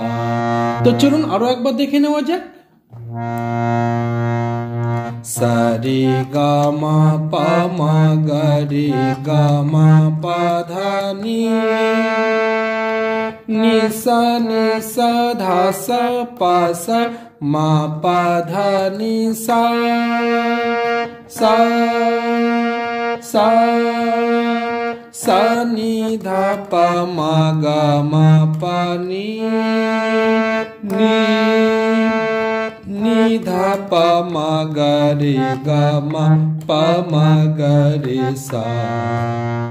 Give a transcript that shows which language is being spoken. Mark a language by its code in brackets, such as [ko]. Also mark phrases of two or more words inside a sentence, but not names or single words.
[bn] তো চলুন আরো একবার দেখে নেওয়া যাক। সারে গা মা পা মা গা রে গা মা পা ধা নি, নিসা নিসা ধাসা পাসা মা পা ধা নি সা, সা সা सा नि धा पा मा गा मा पा नि धा पा मा गा रे गा मा पा मा गा रे सा।